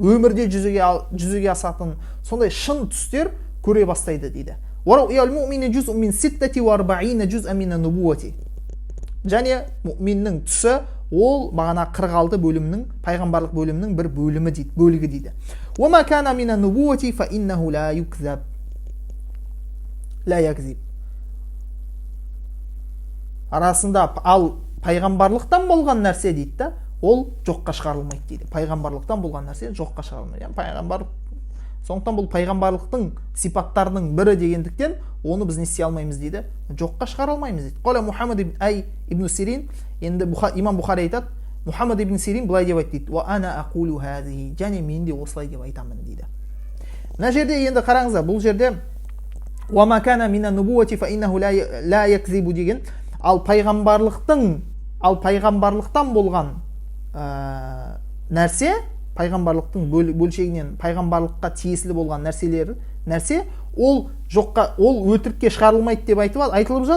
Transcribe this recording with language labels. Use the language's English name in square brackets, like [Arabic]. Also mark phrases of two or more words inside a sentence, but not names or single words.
[Kazakh] Өмірде жүзеге асатын сондай шын түстер көре бастайды дейді. Және мұъминнің түсі ол бағана 46 бөлімнің, пайғамбарлық бөлімнің бір бөлімі дейді, бөлігі дейді. [Arabic] وَمَا كَانَ مِنَ النُّبُوَّةِ فَإِنَّهُ لَا يُكْذَبُ لَا يَكْذِبُ. [Kazakh] Арасында ал пайғамбарлықтан болған нәрсе дейді да, ол жоққа шығарылмайды дейді. Пайғамбарлықтан болған нәрсе жоққа шығарылмайды. Яғни пайғамбар, сондықтан бұл пайғамбарлықтың сипаттарының бірі дегендіктен оны біз не істей алмаймыз дейді, жоққа шығара алмаймыз дейді. Қала Мұхаммад ибн Сирин, енді имам Бұхари айтады, Мұхаммад ибн Сирин былай деп айтты дейді: [Arabic] "وأنا أقول هذه", [Kazakh] және мен де осылай деп айтамын дейді. Мына жерде енді қараңыздар, бұл жерде [Arabic] "وما كان من النبوة فإنه لا يكذب" [Kazakh] деген, ал пайғамбарлықтан болған нәрсе, пайғамбарлықтың бөлшегінен пайғамбарлыққа тиесілі болған нәрсе ол жоққа, ол өтірікке шығарылмайды деп айтылып жатыр.